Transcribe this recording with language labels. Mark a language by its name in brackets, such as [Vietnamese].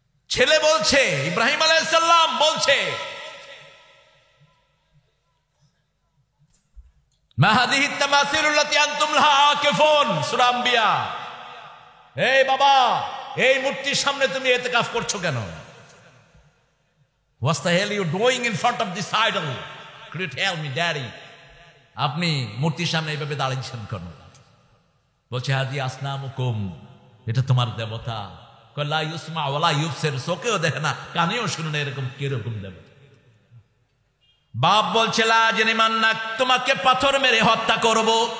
[Bangla] ছেলে বলছে, ইব্রাহিম আলাইহিস সালাম বলছে, [Arabic] মা হাযিহি তামাসিলুল্লাতী আনতুম লাহা আকিফুন, [Bangla] সূরা আম্বিয়া। এই বাবা, এই মূর্তির সামনে তুমি ইতিকাফ করছো কেন? [English] What the hell you doing in front of this idol? Could you tell me, daddy? [Bangla] আপনি মূর্তির সামনে এইভাবে দাঁড়িয়েছেন কেন? বলছে, [Arabic] হাজি আসনামুকুম, [Bangla] এটা তোমার দেবতা। [Arabic] লা ইউসমা ওয়ালা ইউবসির, [Bangla] চোখেও দেখে না, কানেও শুনে না, এরকম কিরকম দেবতা? বাপ বলছে, [Arabic] লা জানিমান্নাক, [Bangla] তোমাকে পাথর মেরে হত্যা করব।